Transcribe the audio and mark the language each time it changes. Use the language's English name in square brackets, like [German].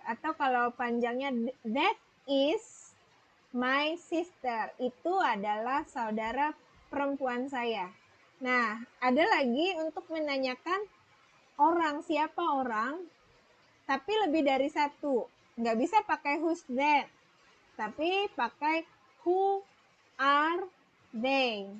[Indonesian] Atau kalau panjangnya [English] that is my sister. [Indonesian] Itu adalah saudara perempuan saya. Nah, ada lagi untuk menanyakan orang, siapa orang, tapi lebih dari satu. Nggak bisa pakai [English] who's that, [Indonesian] tapi pakai [English] who are they.